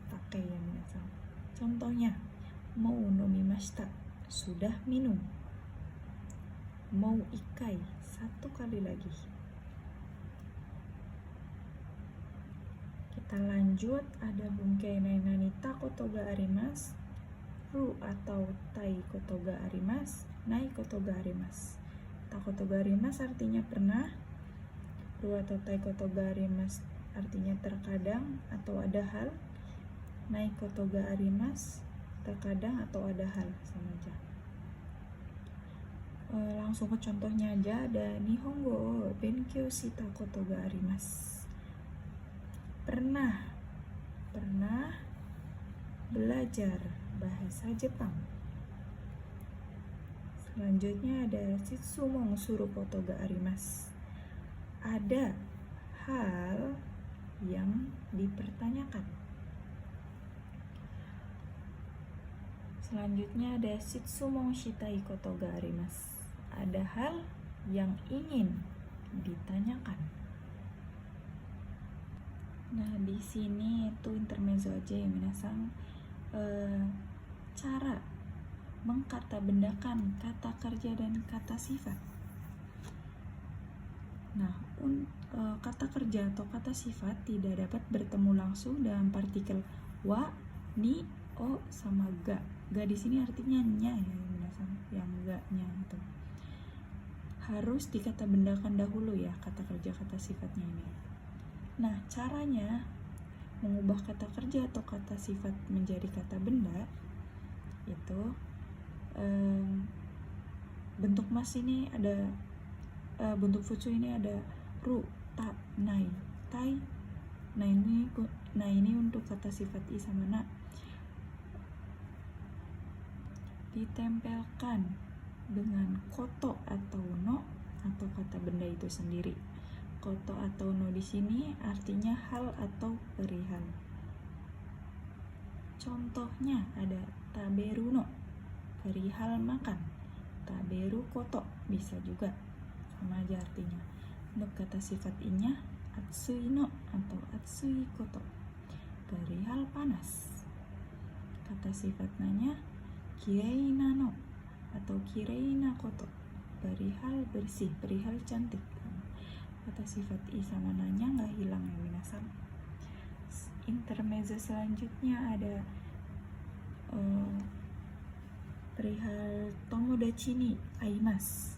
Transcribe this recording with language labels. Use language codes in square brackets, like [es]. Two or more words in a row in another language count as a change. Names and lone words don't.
[id] pakai ya minasan. Contohnya, mau nomimashita, sudah minum. Mau ikai, satu kali lagi. Kita lanjut, ada [ja] 文型ないなにたことがあります. Ru atau たいことがあります、ないことがあります. たことがあります [id] artinya pernah. Ru atau [ja] たいことがあります [id] artinya terkadang atau ada hal. [ja] ないことがあります [id] terkadang atau ada hal, sama aja. Langsung ke contohnya aja, ada [ja] 日本語勉強したことがあります. [id] Pernah belajar bahasa Jepang. Selanjutnya ada [ja] 質問することがあります. [id] Ada hal yang dipertanyakan. Selanjutnya ada [ja] 質問したいことがあります. [id] Ada hal yang ingin ditanyakan. Nah, di sini itu intermezzo aja ya minasan. Cara mengkatabendakan kata kerja dan kata sifat. Nah, kata kerja atau kata sifat tidak dapat bertemu langsung dalam partikel wa, ni, o, sama ga. Ga di sini artinya nya ya minasan, yang ga-nya itu. Harus dikatabendakan dahulu ya kata kerja kata sifatnya ini. Nah, caranya mengubah kata kerja atau kata sifat menjadi kata benda itu bentuk mas ini ada bentuk futsu ini ada ru, ta, nai, tai. Nah ini untuk kata sifat i sama na. Ditempelkan dengan koto atau no atau kata benda itu sendiri. Koto atau no di sini artinya hal atau perihal. Contohnya ada [ja] 食べるの, [id] perihal makan. [ja] 食べること [id] bisa juga, sama aja artinya. Untuk kata sifat i-nya [ja] 暑いの [id] atau [ja] 暑いこと, [id] perihal panas. Kata sifat na-nya [ja] きれいなの [id] atau [ja] きれいなこと, [id] perihal bersih, perihal cantik. Kata sifat i sama nanya nggak hilang ya minasan. Intermezzo selanjutnya ada perihal [ja] 友達に会います.